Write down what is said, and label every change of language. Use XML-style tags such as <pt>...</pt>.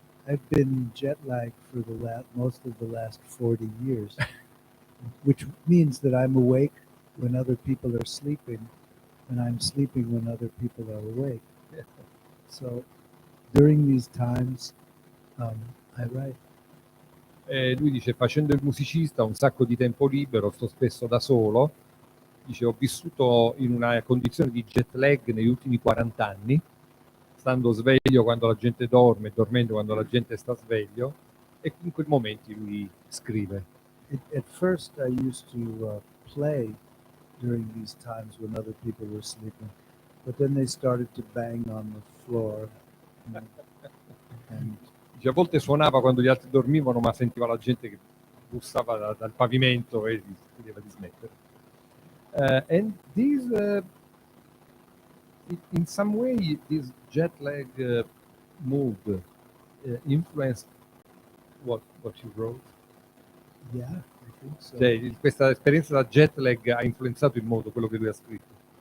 <en>I've been jet lagged for most of the last 40 years, which means that I'm awake when other people are sleeping, and I'm sleeping when other people are awake. So during these times, I write.</en> <it>Lui dice, facendo il musicista ho un sacco di tempo libero, sto spesso da solo. Dice, ho vissuto in una condizione di jet lag negli ultimi 40 anni, stando sveglio quando la gente dorme e dormendo quando la gente sta sveglio, e in quei momenti lui scrive.</it> <en>At first, I used to play during these times when other people were sleeping, but then they started to bang on the floor. And</en> <it>Dice, a volte suonava quando gli altri dormivano, ma sentiva la gente che bussava dal pavimento e chiedeva di smettere.</it> <en>And these, in some way, this jet lag mood influenced what you wrote? yeah, I think so.</en> <it>Cioè, questa esperienza da jet lag ha influenzato in modo quello che lui ha scritto.</it>